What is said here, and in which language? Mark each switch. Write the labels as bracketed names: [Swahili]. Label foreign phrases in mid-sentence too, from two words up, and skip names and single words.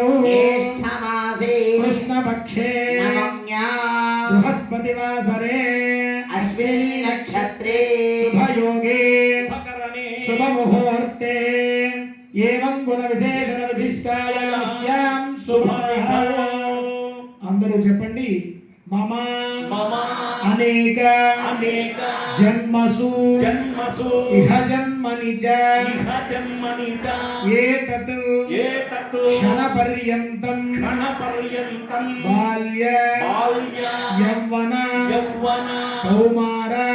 [Sanskrit] ज्येष्ठमासे कृष्णपक्षे नवम्यां बृहस्पतिवासरे अश्विनी नक्षत्रे शुभयोगे शुभमुहूर्ते एवं गुण विशेषण विशिष्टायां शुभः [Telugu] అందరూ చెప్పండి [Sanskrit] మమ అనేక జన్మసు ఇహ జన్మని చ ఏతత్ క్షణ పర్యంతం బాల్య యవ్వన కౌమార